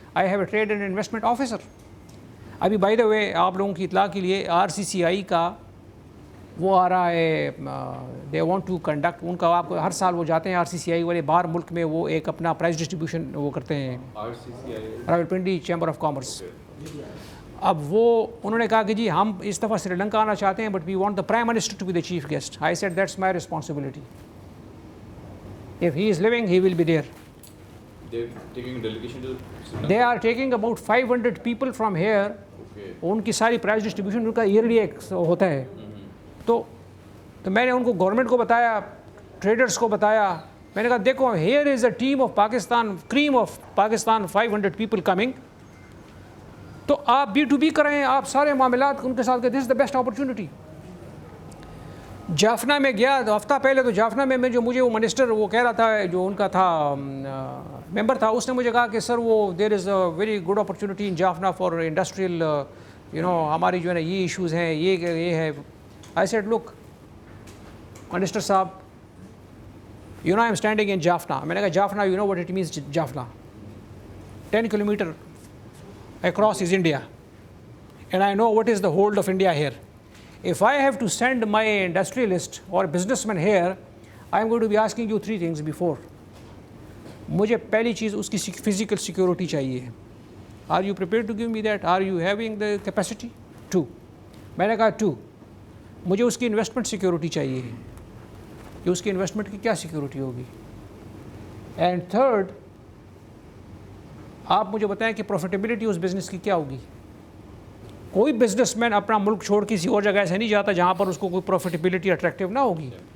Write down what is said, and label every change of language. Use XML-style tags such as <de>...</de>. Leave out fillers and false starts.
<en>I have a trade and investment officer.</en> <ur>ابھی by the وے آپ لوگوں کی اطلاع کے لیے آر سی سی آئی کا وہ آ رہا ہے,</ur> <en>they want to conduct,</en> <ur>ان کا آپ کو ہر سال وہ جاتے ہیں آر سی سی آئی والے باہر ملک میں, وہ ایک اپنا پرائز ڈسٹریبیوشن وہ کرتے ہیں, راولپنڈی چیمبر آف کامرس. اب وہ انہوں نے کہا کہ جی ہم اس دفعہ سری لنکا آنا چاہتے ہیں,</ur> <en>But we want the prime minister to be the chief guest. I said that's my responsibility. If he is living, he will be there. They're taking a delegation to Sri Lanka? They are taking about 500 people from here. Okay.</en> <ur>ان کی ساری price distribution in کا yearly ایک ہوتا ہے. تو میں نے ان کو گورنمنٹ کو بتایا, ٹریڈرز کو بتایا. میں نے کہا دیکھو</ur> <en>Here is a team of Pakistan, cream of Pakistan, 500 people coming.</en> <ur>تو آپ بی ٹو بی کریں, آپ سارے معاملات ان کے ساتھ</ur> <en>This is the best opportunity.</en> <ur>جافنا میں گیا تو ہفتہ پہلے, تو جافنا میں جو مجھے وہ منسٹر وہ کہہ رہا تھا, جو ان کا تھا ممبر تھا, اس نے مجھے کہا کہ سر وہ</ur> <en>there is a very good opportunity in Jaffna for industrial,</en> <ur>ہماری جو ہے نا یہ ایشوز ہیں, یہ ہے.</ur> <en>I said look minister صاحب, I am standing in Jaffna.</en> <ur>میں نے کہا Jaffna,</ur> <en>What it means Jaffna, 10 kilometer across is India, and I know what is the hold of India here. If I have to send my industrialist or businessman here, I am going to be asking you 3 things before.</en> <ur>مجھے پہلی چیز اس کی physical security چاہیے.</ur> <en>Are you prepared to give me that? Are you having the capacity?</en> <ur>2. میں نے کہا 2. مجھے اس کی انویسٹمنٹ سیکورٹی چاہیے کہ اس کی انویسٹمنٹ کی کیا سیکورٹی ہوگی. اینڈ 3rd, آپ مجھے بتائیں کہ پروفیٹیبلٹی اس بزنس کی کیا ہوگی. کوئی بزنس مین اپنا ملک چھوڑ کسی اور جگہ ایسے نہیں جاتا جہاں پر اس کو کوئی پروفیٹیبلٹی اٹریکٹیو نہ ہوگی.</ur>